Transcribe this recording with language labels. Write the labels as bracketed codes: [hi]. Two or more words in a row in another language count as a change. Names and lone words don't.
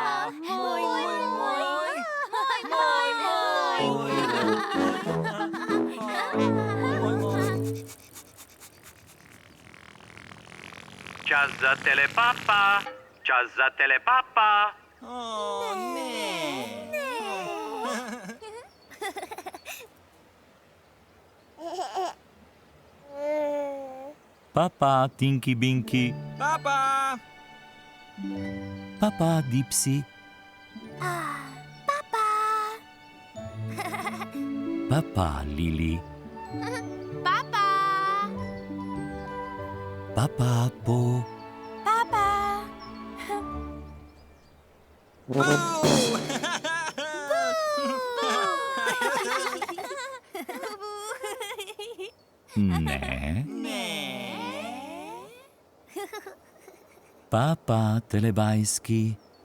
[sl] Čas za Telepapa. Čas za Telepapa. Ne. Papa, Tinky Binky. Papa! Papa, Dipsy. Papa. Papa, Lili. Papa. Papa, Po. Papa. Ne. Ne. Papa, Telebajski.